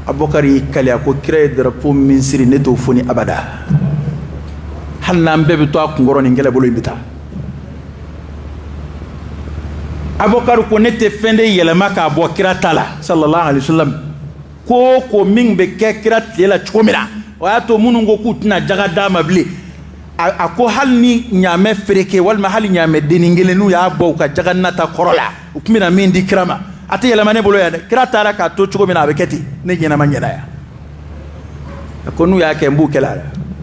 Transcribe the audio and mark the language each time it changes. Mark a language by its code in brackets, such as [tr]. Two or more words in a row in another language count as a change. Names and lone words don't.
[bm] Abubakar y'i kale a ko kira ye drapeau min siri ne t'o foni abada hali n'an bɛɛ bɛ to a kunkɔrɔ nin kɛlɛbolo in bɛ taa Abubakar ko ne tɛ fɛn de yɛlɛma k'a bɔ kira ta la [ar] صلى الله عليه وسلم [bm] ko min bɛ kɛ kira tile la cogo min na o y'a to minnu ko k'u tɛna jaga d'a ma bilen a ko hali ni ɲaamɛ fereke walima hali ɲaamɛ dennin kelen n'u y'a bɔ u ka jaga nata kɔrɔ la u tun bɛna min di kira ma a tɛ yɛlɛma ne bolo yan dɛ kira taara k'a to cogo min na a bɛ kɛ ten ne ɲɛnama ɲɛna yan a ko n'u y'a kɛ n b'u kɛlɛ a la